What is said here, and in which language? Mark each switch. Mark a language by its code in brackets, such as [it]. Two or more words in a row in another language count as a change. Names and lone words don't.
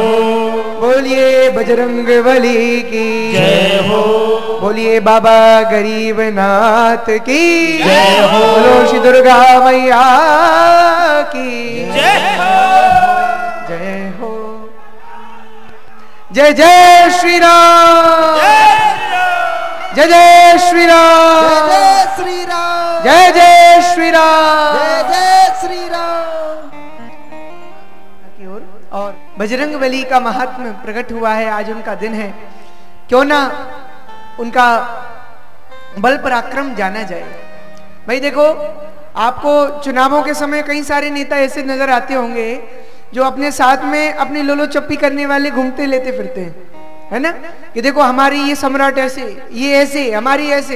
[hi] बोलिए बजरंग बली की जय हो। बोलिए बाबा गरीबनाथ की जय हो। बोलो श्री दुर्गा मैया की जय हो। जय हो। जय जय श्री राम, जय जय श्री राम, जय श्री राम, जय जय श्री राम, जय जय श्री राम। और बजरंग बली का महात्म्य प्रकट हुआ है। आज उनका दिन है, क्यों ना उनका बल पराक्रम जाना जाए। भाई देखो, आपको चुनावों के समय कई सारे नेता ऐसे नजर आते होंगे जो अपने साथ में अपनी लोलो चप्पी करने वाले घूमते लेते फिरते हैं, है ना, कि देखो हमारी ये सम्राट ऐसे, ये ऐसे, हमारी ऐसे।